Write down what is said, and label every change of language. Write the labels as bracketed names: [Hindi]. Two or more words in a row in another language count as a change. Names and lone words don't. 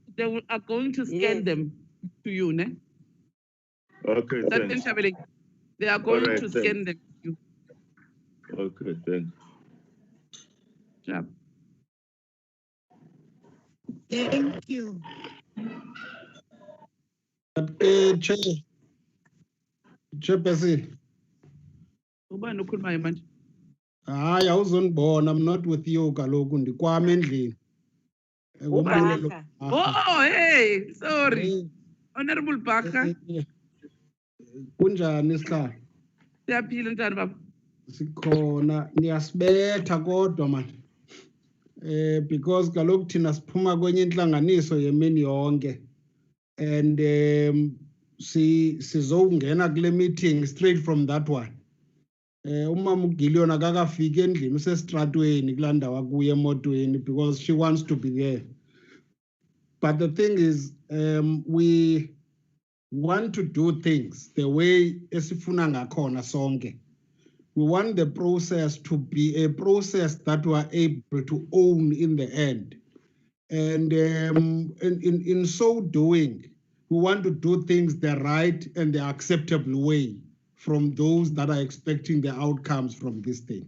[English] They are going to scan them to you, ne? Okay, thanks. They are going to scan them to you. Okay, thanks. Yeah. Thank you. Chairperson. [Xhosa] Hayi awuzondibona, [English] I'm not with you [Xhosa] kaloku ndikwama endlini. [English] Oh, hey, sorry. Honorable Baka. [Xhosa] Kunjani isihlalo? Siyaphila ntwana baba. Sikhona niyasibetha kodwa man. Because kaloku thina siphuma kwenye intlanganiso yemini yonke. [English] And [Xhosa] sizongena kule [English] meeting straight from that one. [Xhosa] Umama uGillion akakafiki endlini usestratweni kulaa ndawo akuyo emotweni [English] because she wants to be there. But the thing is, we want to do things the way [Xhosa] esifuna ngakhona sonke. [English] We want the process to be a process that we are able to own in the end. And in so doing, we want to do things the right and the acceptable way from those that are expecting the outcomes from this thing.